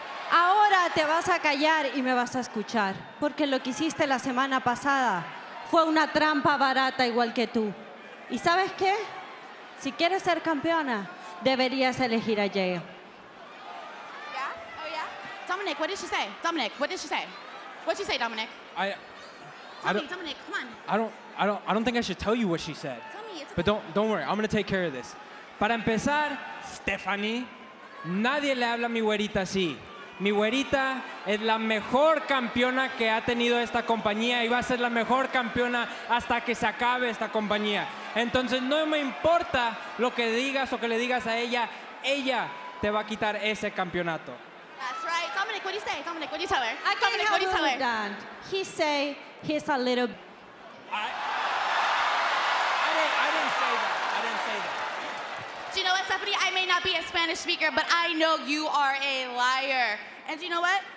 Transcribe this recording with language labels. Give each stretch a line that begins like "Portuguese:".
Spanish: Ahora te vas a callar y me vas a escuchar, porque lo que hiciste la semana pasada fue una trampa barata igual que tú. ¿Y sabes qué? Si quieres ser campeona, deberías elegir a Jade.
English: Yeah? Oh, yeah? Dominic, what did she say? Dominic, what did she say? What'd she say, Dominic? I don't. Dominic, come on. I don't think I should tell you what she said. Tell me, it's But don't worry, I'm gonna take care of this.
Spanish: Para empezar, Stephanie, nadie le habla a mi güerita así. Mi güerita es la mejor campeona que ha tenido esta compañía y va a ser la mejor campeona hasta que se acabe esta compañía. Entonces no me importa lo que digas o que le digas a ella te va a quitar ese campeonato.
English: That's right. Dominic, what do you say? Dominic, what do you tell her? I Dominic, what do you tell her? that. He say he's a little... I didn't say that. Do you know what, Stephanie? I may not be a Spanish speaker, but I know you are a liar. And do you know what?